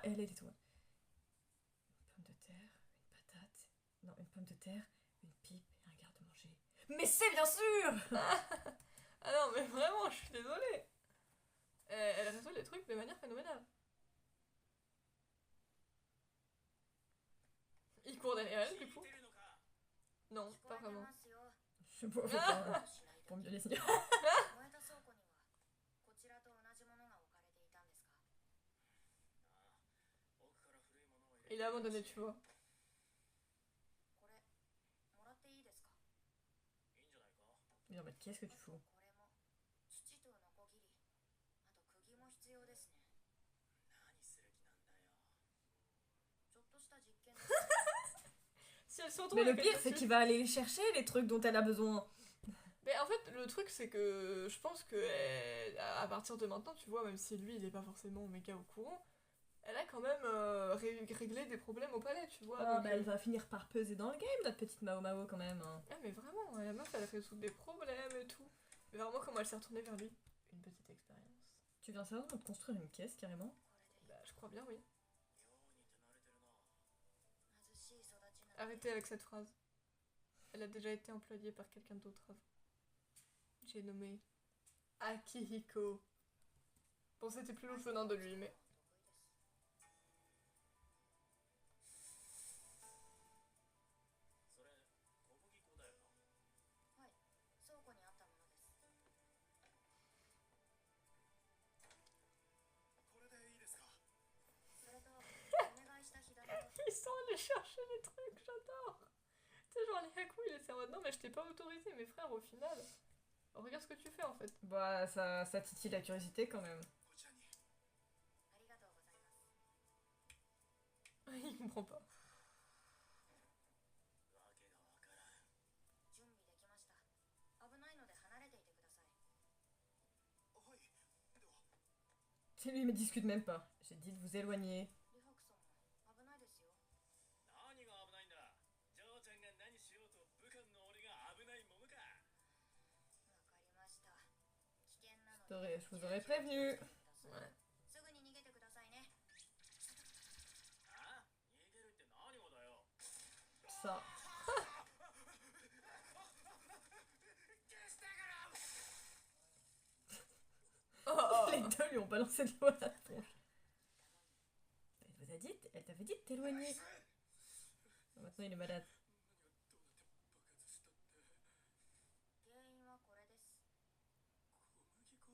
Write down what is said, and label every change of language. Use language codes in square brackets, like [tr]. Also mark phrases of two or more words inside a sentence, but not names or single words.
[fr] Et elle était en mode une pomme de terre, une patate, non, une pomme de terre, une pipe et un garde-manger. Mais c'est bien sûr! Ah non, mais vraiment, je suis désolée. Elle résout les trucs de manière phénoménale. Il court derrière elle, [ja] 聞 [fr] du [ja] い [fr] coup. [ja] てるのか [fr] Non, [ja] 聞こ [fr] pas [ja] えて [fr] vraiment. [ja] ますよ。 [fr] Je sais pas, faut [ja] あ [fr] pas [ja] しないだ [fr] pour [ja] け [fr] mieux les signer. [ja] 燃えた倉庫にはこちらと同じものが置かれていたんですか？ああ奥から古いものを [fr] Il a abandonné, tu vois. [ja] これもらっていいですか？いいんじゃないか [fr] Mais en mode qu'est-ce que tu [ja] あと [fr] fous? [ja] これも土とノコギリ、あと釘も必要ですね。何する気なんだよちょっとした実験です。 [fr] Si elle se retrouve Mais le avec pire, quelqu'un c'est qui- qu'il va aller chercher les trucs dont elle a besoin. Mais en fait, le truc, c'est que je pense que à partir de maintenant, tu vois, même si lui, il est pas forcément méga au courant, elle a quand même réglé des problèmes au palais, tu vois. Ah, donc, bah elle va finir par peser dans le game, notre petite Mao Mao quand même. Hein. Ah, mais vraiment, la meuf, elle résout des problèmes et tout. Mais vraiment, comment elle s'est retournée vers lui? Une petite expérience. Tu viens sérieusement de construire une caisse carrément? [ja] これで [fr] Bah, je crois bien, oui. [ja] 妙に手慣れてるな貧しい育ちなので [fr] Arrêtez avec cette phrase. Elle a déjà été employée par quelqu'un d'autre avant. J'ai nommé Akihiko. Bon, c'était plus louche venant de lui, mais... [ja] それ小麦粉だよなはい、倉庫にあったものです。これでいいですかそれとお願いした火種を [fr] Ils sont allés chercher les trucs, j'adore. Tu sais, genre, les Haku, il était en mode non, mais je t'ai pas autorisé, mais frère, au final, regarde ce que tu fais en fait. Bah ça titille la curiosité quand même. [ja] こちらにありがとうございます。 [fr] Il comprend pas. [ja] わけがわからん準備できました。危ないので離れていてください。はいでは [fr] Tu sais, lui il me discute même pas. J'ai dit de vous éloigner. [ja] リハクソンも危ないですよ。何が危ないんだジョーちゃんが何しようと部下の俺が危ないものかわかりました。危険なの [fr] Je [ja] で [fr] vous aurais prévenu. Ouais. [ja] すぐに逃げてくださいね。あ逃げるって何がだよ [fr] Ça. [ja] 消してくれ [fr] Oh, Les deux lui ont balancé de l'eau à la tronche. Elle t'avait dit de t'éloigner. Maintenant il est malade. [ja] 何がどうなって爆発したって原因はこれです。小麦粉